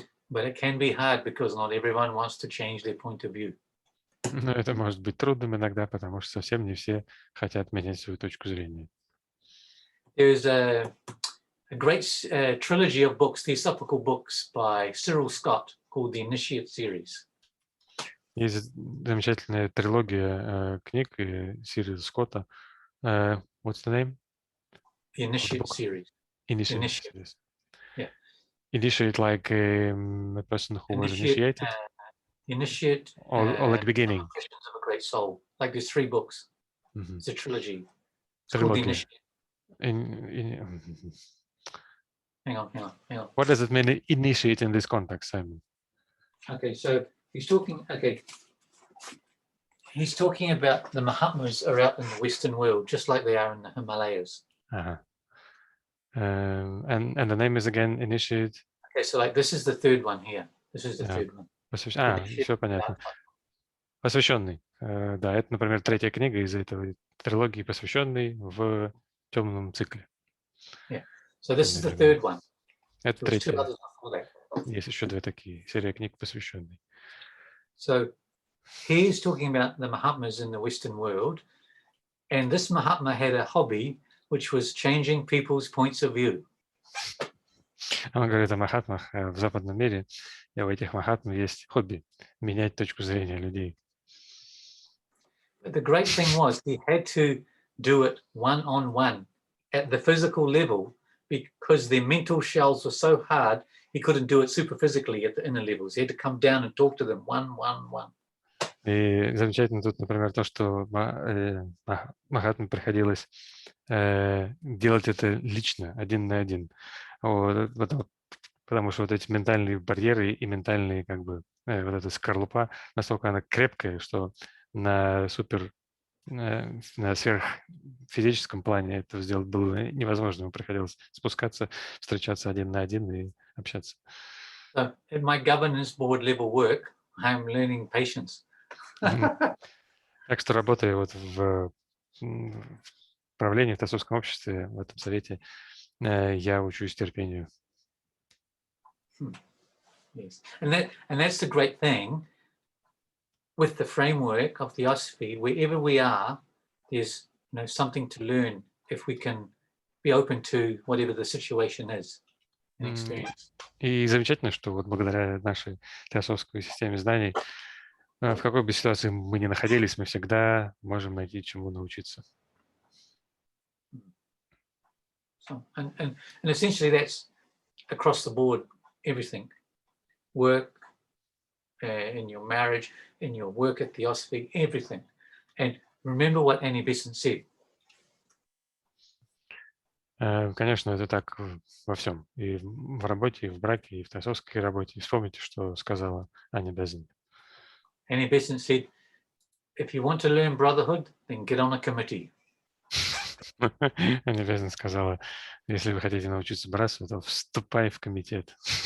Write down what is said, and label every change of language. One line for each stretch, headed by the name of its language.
English: But it can be hard because not everyone wants to change their point of view.
Russian: Но это может быть трудным иногда, потому что совсем не все хотят менять свою точку зрения.
English: There is a great trilogy of books, theosophical books by Cyril Scott called the Initiate Series.
Russian: Есть замечательная трилогия книг Сирила Скотта.
English: What's the name? The Initiate Series. Initiate series. Yeah. Initiate like a person who was initiated? Initiate. Or like beginning? Questions of a Great Soul. Like there's 3 books. It's a trilogy. It's called the Initiate. Hang on. What does it mean, initiate, in this context, Simon? Okay, so he's talking about the Mahatmas are out in the Western world, just like they are in the Himalayas. And the name is again Initiate. Okay, so like this is the third one here. This is the third one.
Russian: Все понятно. Посвященный. Да, это, например, 3-я книга из этой трилогии, посвященный в темном цикле.
English: Yeah. So this is the third one.
Russian: Это 3-я. Есть еще 2 такие. Серия книг, посвященный.
English: So he's talking about the Mahatmas in the Western world, and this Mahatma had a hobby which was changing people's points of view.
Russian: Он говорит о махатмах в западном мире, и у этих махатм есть хобби — менять точку зрения людей.
English: But the great thing was he had to do it one-on-one at the physical level because their mental shells were so hard, he couldn't do it super physically at the inner levels. He had to come down and talk to them one-on-one.
Russian: И замечательно тут, например, то, что махатмам приходилось делать это лично, один на один. Потому что вот эти ментальные барьеры и ментальные, как бы, вот эта скорлупа, настолько она крепкая, что на сверхфизическом плане это сделать было невозможно. Ему приходилось спускаться, встречаться один на один и общаться.
English: So at my governance board level work, I'm learning patience.
Russian: Так что, работая вот в правлении в Теософском обществе, в этом совете, я учусь терпению.
English: Yes, and that's the great thing with the framework of Theosophy. Wherever we are, there's something to learn if we can be open to whatever the situation is and experience.
Russian: И замечательно, что вот благодаря нашей теософской системе знаний В какой бы ситуации мы ни находились, мы всегда можем найти чему научиться.
English: So, and essentially that's across the board, everything. Work, in your marriage, in your work at Theosophy, everything. And remember what Annie Besant said.
Russian: Конечно, это так во всем. И в работе, и в браке, и в теософской работе. И вспомните, что сказала Анни Бесант.
English: Annie Besant said, if you want to learn brotherhood, then get on a committee.
Russian: Анни Бесант сказала, если вы хотите научиться братству, то вступай в комитет.